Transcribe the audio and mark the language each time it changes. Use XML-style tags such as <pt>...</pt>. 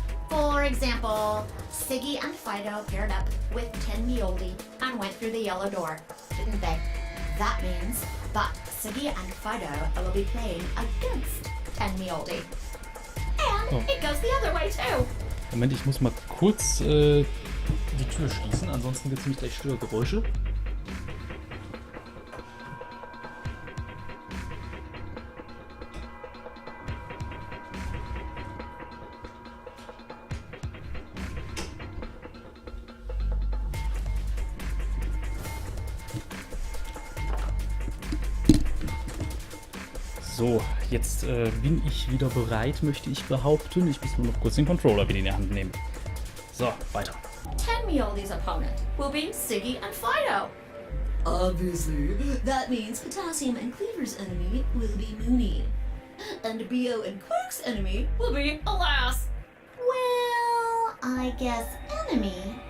<en>For example, Siggy and Fido paired up with Ten Mioldi and went through the yellow door, didn't they? That means that Siggy and Fido will be playing against Ten Mioldi. And it goes the other way too.</en> <de>Moment, ich muss mal kurz die Tür schließen, ansonsten gibt es nämlich gleich Störgeräusche. So, jetzt bin ich wieder bereit, möchte ich behaupten. Ich muss nur noch kurz den Controller wieder in die Hand nehmen. So, weiter.</de> <en>Ten Mioldi's opponent will be Siggy and Fido. Obviously, that means Potassium and Cleaver's enemy will be Mooney. And Bio and Quirk's enemy will be, alas, well, I guess enemy.</en>